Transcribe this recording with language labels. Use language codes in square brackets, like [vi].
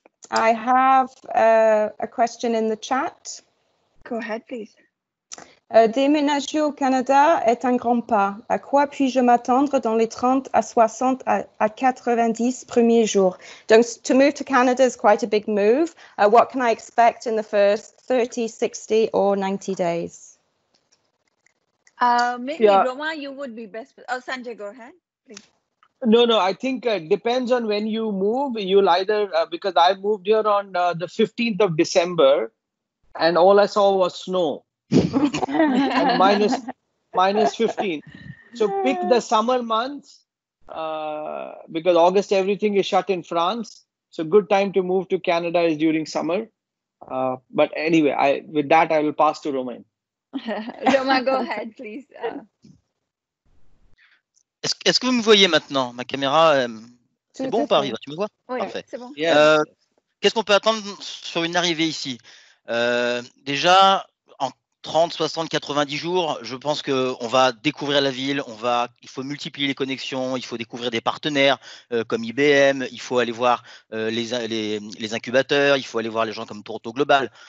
[en] I have a question in the chat. Go ahead, please. [fr] Déménager au Canada est un grand pas. À quoi puis-je m'attendre dans les 30 à 60 à 90 premiers jours? [en] Donc, to move to Canada is quite a big move. What can I expect in the first 30, 60 or 90 days? Maybe Roma, you would be best. Oh, Sanjay, go ahead, please. No, I think it depends on when you move. You'll either, because I moved here on the 15th of December, and all I saw was snow. And minus 15. So pick the summer months, because August everything is shut in France. So good time to move to Canada is during summer. But anyway, with that I will pass to Romain. Roma, go ahead, please. [fr] Est-ce que vous me voyez maintenant? Ma caméra, c'est bon ou pas, Riva? Tu me vois? Oui, parfait. C'est bon. Qu'est-ce qu'on peut attendre sur une arrivée ici? Déjà, en 30, 60, 90 jours, je pense qu'on va découvrir la ville, il faut multiplier les connexions, il faut découvrir des partenaires comme IBM, il faut aller voir les incubateurs, il faut aller voir les gens comme Toronto Global.